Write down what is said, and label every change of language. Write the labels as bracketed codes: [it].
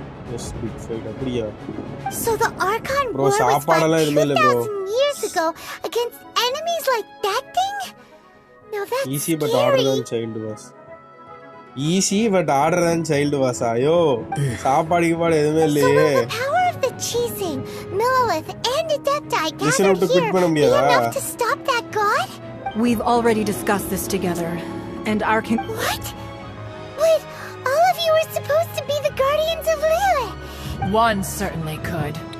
[en] Yes, big fight. Abriya. So the Archon War was fought 2,000 years ago against enemies like that thing? No, that's easy but harder than child was. Easy but harder than child was. [ta] Ayo, சாப்பாடுக்கு பாடு எதுமே இல்லையே. [en] So will the power of the Chising, Millilith, and Adepti gathered here be enough to stop that god? We've already discussed this together, and our What? Wait, all of you were supposed to be the guardians of Liyue. One certainly could.